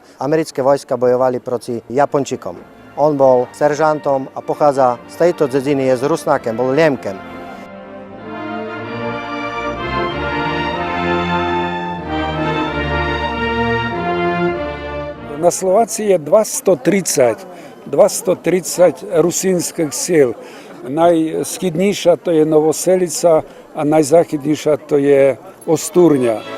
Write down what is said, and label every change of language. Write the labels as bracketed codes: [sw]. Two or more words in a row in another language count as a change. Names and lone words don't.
[sk] Americké vojska bojovali proti Japončikom. On bol seržantom a pochádza z tejto dediny, je z Rusnákem, bol Liemkem. [rue] На Словації є 230 русинських сіл. Найсхідніша то є Новоселиця, а найзахідніша то є Остурня.